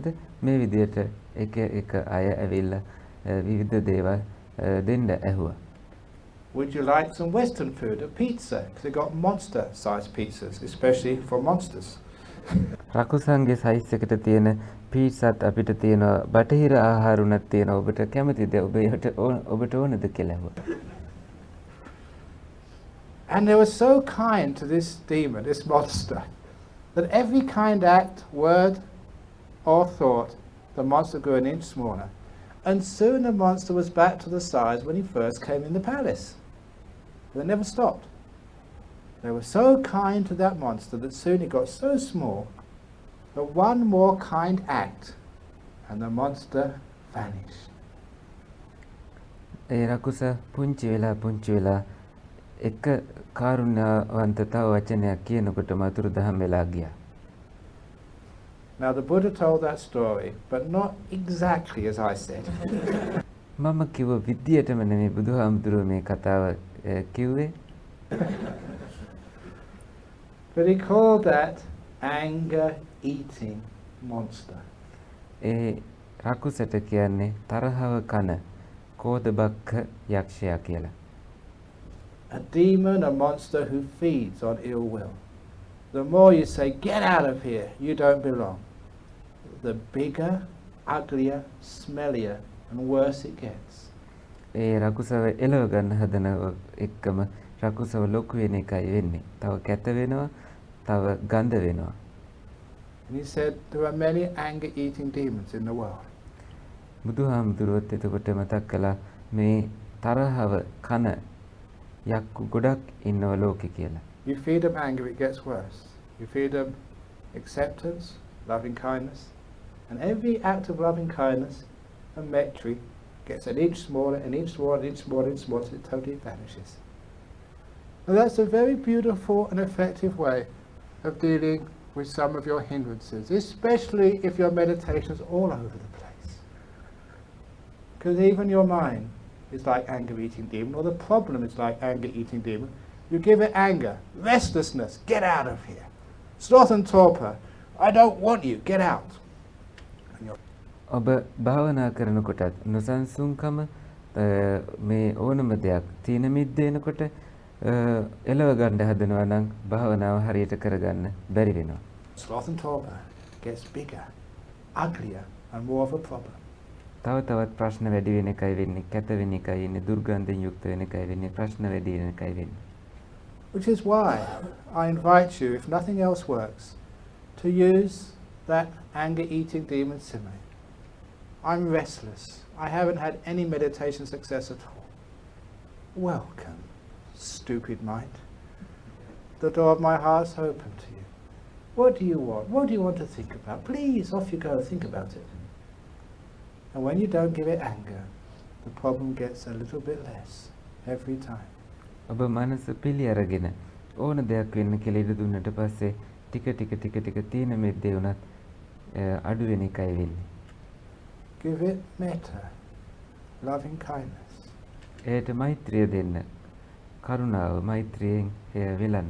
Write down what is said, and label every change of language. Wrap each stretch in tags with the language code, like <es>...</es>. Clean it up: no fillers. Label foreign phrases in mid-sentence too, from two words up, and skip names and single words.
<si>මේ විදියට එක අය ඇවිල්ලා විවිධ දේවල් දෙන්න ඇහුවා.</si> <en>Would you like some Western food, a pizza? Because they got monster-sized pizzas, especially for monsters.</en> <si>රකුසන්ගේ සයිස් එකට තියෙන පීට්සාත් අපිට තියෙනවා. බටහිර ආහාර උනත් තියෙනවා. ඔබට කැමතිද? ඔබට ඕනද කියලා ඇහුවා.</si> <en>And they were so kind to this demon, this monster, that every kind act, word, or thought, the monster grew an inch smaller. And soon the monster was back to the size when he first came in the palace. They never stopped. They were so kind to that monster that soon it got so small that one more kind act and the monster vanished.</en> <si>ඒ රකුස පුංචි වෙලා එක කාරුණ්‍යවන්තතාව වචනයක් කියනකොට මතුරු දහම් වෙලා ගියා.</si> <en>Now the Buddha told that story, but not exactly as I said.</en> <si>මම කිව්ව විදියටම නෙමෙයි බුදුහාමුදුරුවෝ මේ කතාව කිව්වේ.</si> <en>But he called that anger-eating monster.</en> <si>ඒ රකුසට කියන්නේ තරහව කන කෝධබක්ඛ යක්ෂයා කියලා.</si> <en>A demon, a monster who feeds on ill will. The more you say, "Get out of here, you don't belong," the bigger, uglier, smellier, and worse it gets.</en> <si>ඒ රකුසව එලව ගන්න හදන එක්කම රකුසව ලොකු වෙන එකයි වෙන්නේ. තව කැත වෙනවා, තව ගඳ වෙනවා.</si> <en>And he said there are many anger-eating demons in the world.</en> <si>බුදුහාමුදුරුවෝත් එතකොට මතක් කළා මේ තරහව කන යක්කු ගොඩක් ඉන්නව ලෝකේ කියලා.</si> <en>You feed them anger, it gets worse. You feed them acceptance, loving kindness, and every act of loving kindness and metta gets an inch smaller, an inch smaller, an inch smaller, an inch smaller, until it totally vanishes. And that's a very beautiful and effective way of dealing with some of your hindrances, especially if your meditation is all over the place. Because even your mind is like anger-eating demon, or the problem is like anger-eating demon. You give it anger, restlessness, get out of here. Sloth and torpor, I don't want you, get out.</en> <si>ඔබ භාවනා කරනකොටත් නොසන්සුන්කම මේ ඕනම දෙයක් තීන මිද්දේනකොට එලව ගන්න හදනවා නම් භාවනාව හරියට කරගන්න බැරි වෙනවා.</si> <en>Sloth and torpor gets bigger, uglier, and more of a problem.</en> <si>තව තවත් ප්‍රශ්න වැඩි වෙන එකයි වෙන්නේ. කැත වෙන එකයි ඉන්නේ. දුර්ගන්ධයෙන් යුක්ත වෙන එකයි වෙන්නේ. ප්‍රශ්න වැඩි වෙන එකයි වෙන්නේ.</si> <en>Which is why I invite you, if nothing else works, to use that anger-eating demon simile. I'm restless. I haven't had any meditation success at all. Welcome, stupid mind. The door of my heart's open to you. What do you want? What do you want to think about? Please, off you go, think about it. And when you don't give it anger, the problem gets a little bit less every time.</en> <si>ඔබ මනස පිළි අරගෙන ඕන දෙයක් වෙන්න කියලා ඉඩ දුන්නට පස්සේ ටික තීන මිද්දේ උනත් අඩු වෙන එකයි වෙන්නේ.</si> <en>Give it metta, loving kindness.</en> <si>ඒට මෛත්‍රිය දෙන්න. කරුණාව මෛත්‍රියෙන් එය වෙලන්න.</si>